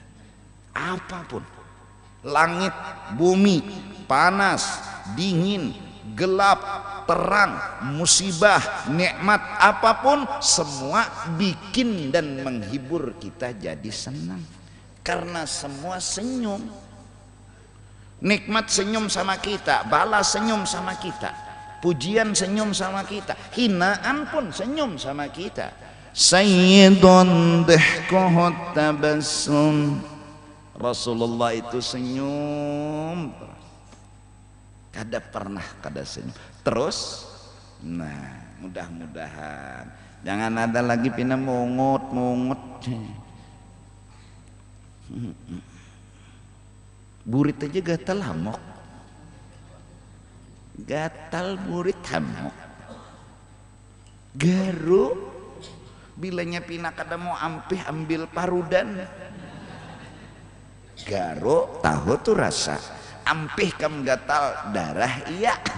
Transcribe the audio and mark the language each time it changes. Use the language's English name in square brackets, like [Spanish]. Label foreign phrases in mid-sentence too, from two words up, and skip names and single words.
[Indonesian] Apapun, langit, bumi, panas, dingin, gelap, terang, musibah, nikmat, apapun semua bikin dan menghibur kita jadi senang. Karena semua senyum. Nikmat senyum sama kita, bala senyum sama kita, pujian senyum sama kita, hinaan pun senyum sama kita. [Arabic] سيد ضحكه تبسم. [Indonesian] Rasulullah itu senyum, kada pernah kada senyum terus. [Banjar] Nah mudah-mudahan jangan ada lagi pina mungut burit aja gatal hamok, gatal burit hamok, garu bilanya pina kada mau ampih ambil parudan, garu tahu tuh rasa, ampih kam gatal darah iya.